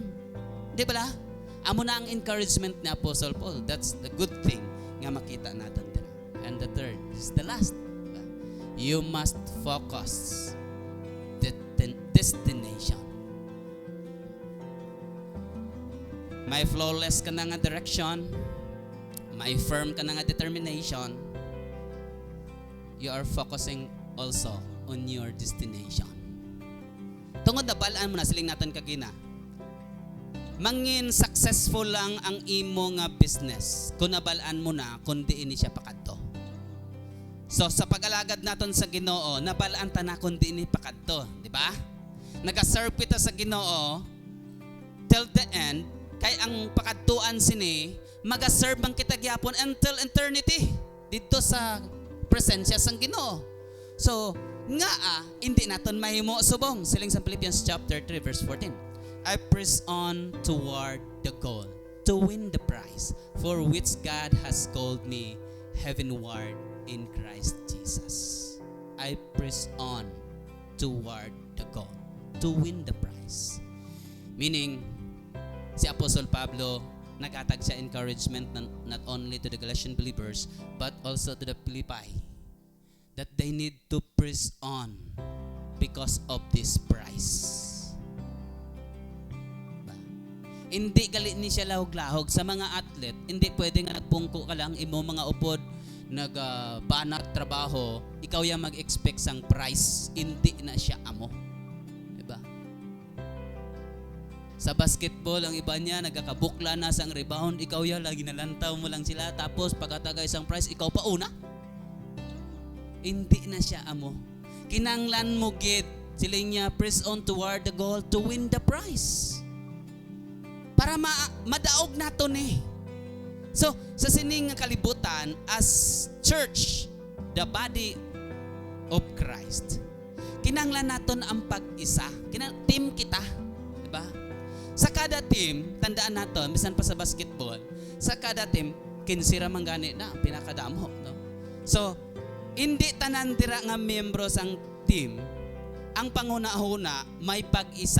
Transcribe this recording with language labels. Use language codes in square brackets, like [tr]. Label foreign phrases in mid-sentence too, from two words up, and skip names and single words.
[hil] Di ba la? Amo na ang encouragement ni Apostle Paul. [en] That's the good thing [hil] nga makita natin dira. [en] And the third, this is the last. You must focus the destination. May flawless [hil] ka na nga [en] direction, may firm [hil] ka na nga [en] determination, you are focusing also on your destination. [hil] Tungod na balaan mo na, siling natin kagina, mangin successful lang ang imo nga business kung nabalaan mo na kung diin siya pakadto. So sa pag-alagad naton sa Ginoo, nabalaan ta na kundi ini pakadto, di ba? Nagaserve kita sa Ginoo [en] till the end, [hil] kay ang pakadtuan sini magaserve man kita gyapon [en] until eternity [hil] dito sa presensya sang Ginoo. So nga hindi naton mahimo subong. Siling sa Philippians chapter 3 verse 14. [en] I press on toward the goal to win the prize for which God has called me heavenward in Christ Jesus. I press on toward the goal to win the prize. Meaning, [hil] si Apostle Pablo naghatag siya encouragement [en] not only to the Galatian believers but also to the Philippi that they need to press on because of this prize. [hil] Hindi gali ni siya lahog-lahog sa mga atlet. Hindi pwedeng nagpungko ka lang imo mga upod nagbanat trabaho, ikaw ya mag-expect sang prize. Hindi na siya amo. Diba? Sa basketball, ang iba niya nagkakabukla na sang rebound, ikaw ya lagi nalantaw mo lang sila, tapos pagkatagay sang prize, ikaw pa una. Hindi na siya amo. Kinanglan mo gid siling niya, [en] press on toward the goal to win the prize. [hil] Para madaog nato ni. So, sa sining nga kalibutan [en] as church, the body of Christ, [hil] kinanglan naton ang pag-isa. Team kita, di ba? Sa kada team, tandaan naton, bisan pa sa basketball, sa kada team, kinsira man gani na pinakadamo, no? So, hindi tanan dira nga miyembro sang team ang panguna-una may pag-isa.